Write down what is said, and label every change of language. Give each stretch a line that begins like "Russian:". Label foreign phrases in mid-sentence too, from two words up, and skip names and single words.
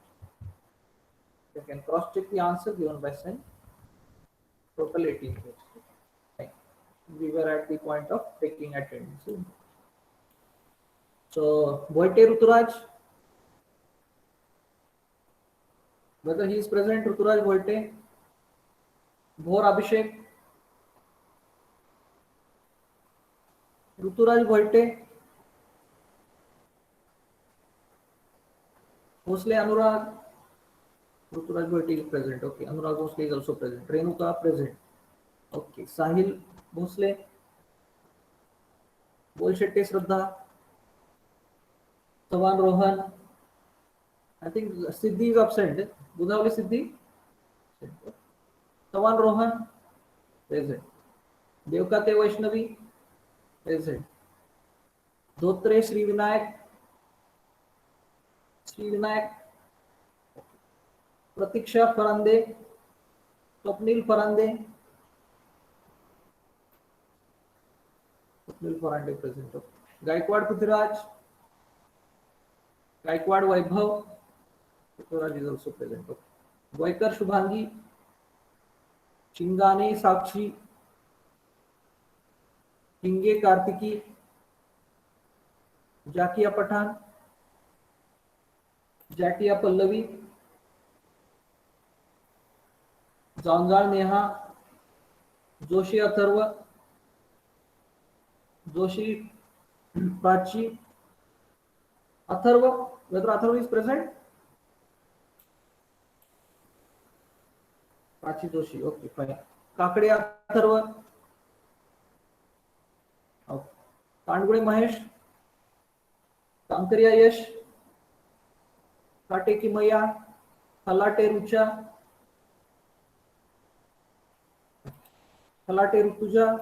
English: You can cross check the answer given by Sen. Total 18 pairs. Fine. We were at the point of taking attendance. So, Boite Ruturaj, whether he is present, Ruturaj Boite, Bhor Abhishek, Ruturaj Boite, Bhosle Anurag, Ruturaj Boite is present. Okay, Anurag Bhosle is also present. Renuka present. Okay, Sahil Bhosle, Bolshetty Shraddha, Savan Rohan. I think Siddhi is absent. Budhavali Siddhi. Savan Rohan present. Devkate Vaishnavi present. Dhotre Sri Vinayak. Sri Vinayak. Pratiksha Farande. Swapnil Farande. Swapnil Farande present. Gaikwad Prithviraj. Gaikwad Vaibhav. Prithviraj is also present. Goikar Shubhangi. Chingane Sakshi. Hinge Kartiki. Jakia Pathan. Jatia Pallavi. Zanzal Neha. Joshi Atharva. Joshi Prachi. Atharva. Whether Atharva is present? Prachi Joshi. Okay, fine. Kakade Atharva. Okay. Kandgure Mahesh. Kankariya Yash. Kate ki Maya. Khalate Rucha. Khalate Rutuja.